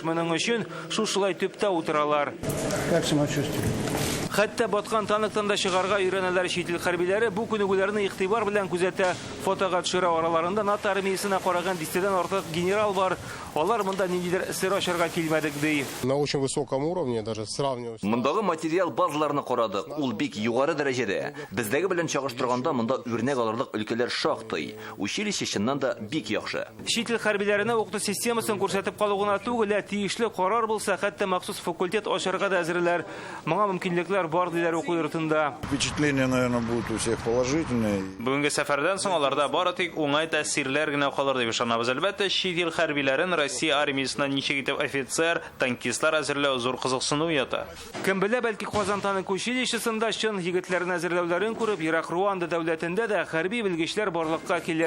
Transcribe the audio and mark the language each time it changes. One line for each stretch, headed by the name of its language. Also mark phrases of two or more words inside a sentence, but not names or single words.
Tatar: Моның өчен шушылай төптә утыралар. Хәтта баткан танктан да чыгарга өйрәнәләр чит ил хәрбиләре. Бу күнегүләрне игътибар белән күзәтә. Фотога төшерә, араларында НАТО армиясенә караган 10-дән артык генерал бар. Алар монда ниндидер сер ачарга килмәдек ди.
Russian: На очень высоком уровне, даже сравнивать.
Tatar: Мондагы материал базаларны карадык. Ул бик югары дәрәҗәдә. Бездәге белән чагыштырганда монда үрнәк алырлык өлкәләр шактый. Училище чыннан да бик яхшы. Чит ил хәрбиләренә укыту системасын күрсәтеп калу гына түгел, тиешле карар булса, хәтта махсус факультет ачарга да әзерләр. Моңа мөмкинлекләр бар диләр уку йортында.
Russian: Впечатления, наверное, будут у всех положительные.
Tatar: Бүгенге сәфәрдән соң аларда бары тик уңай тәэсирләр генә калыр дип ышанабыз. Әлбәттә, чит ил хәрбиләрен Россия армиясеннән ничек итеп офицер, танкистлар әзерләү зур кызыксыну ята. Кем белә, бәлки Казан танк училищесында чын егетләрне әзерләүләрен күреп, Ирак, Руанда дәүләтендә дә хәрби белгечләр барлыкка килер.